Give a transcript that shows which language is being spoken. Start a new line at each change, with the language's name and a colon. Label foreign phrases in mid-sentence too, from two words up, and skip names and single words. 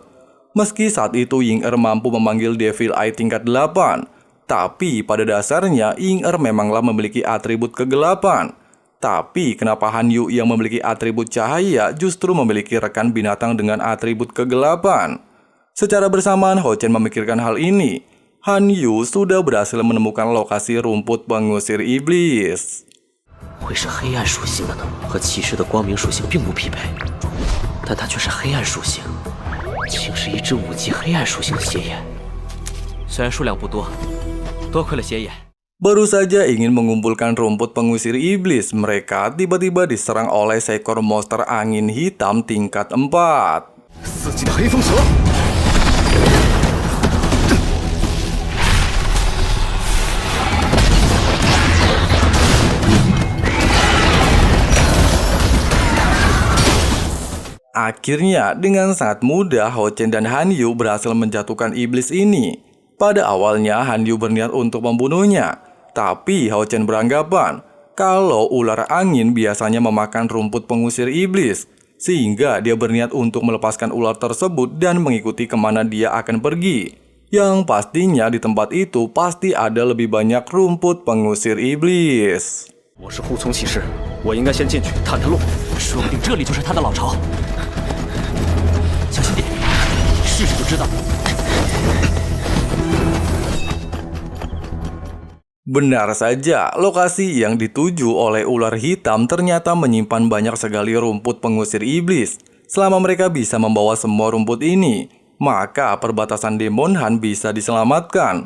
Indonesian: Meski saat itu Ying Er mampu memanggil Devil Eye tingkat 8, tapi pada dasarnya Ying Er memanglah memiliki atribut kegelapan. Tapi kenapa Han Yu yang memiliki atribut cahaya justru memiliki rekan binatang dengan atribut kegelapan? Secara bersamaan Hao Chen memikirkan hal ini. Han Yu sudah berhasil menemukan lokasi rumput pengusir iblis.
Chinese: 会是黑暗属性的呢？和骑士的光明属性并不匹配，但它却是黑暗属性，竟是一只5级黑暗属性的邪眼。虽然数量不多，多亏了邪眼。
Indonesian: Baru saja ingin mengumpulkan rumput pengusir iblis, mereka tiba-tiba diserang oleh seekor monster angin hitam tingkat 4.
Chinese: 4 级的黑风蛇。
Indonesian: Akhirnya, dengan sangat mudah Hao Chen dan Han Yu berhasil menjatuhkan iblis ini. Pada awalnya, Han Yu berniat untuk membunuhnya. Tapi Hao Chen beranggapan kalau ular angin biasanya memakan rumput pengusir iblis. Sehingga dia berniat untuk melepaskan ular tersebut dan mengikuti kemana dia akan pergi. Yang pastinya di tempat itu pasti ada lebih banyak rumput pengusir iblis.
Chinese: 我是护从骑士，我应该先进去探探路，说不定这里就是他的老巢。小心点，试试就知道。
Indonesian: Benar saja, lokasi yang dituju oleh ular hitam ternyata menyimpan banyak sekali rumput pengusir iblis. Selama mereka bisa membawa semua rumput ini, maka perbatasan Demon Han bisa diselamatkan.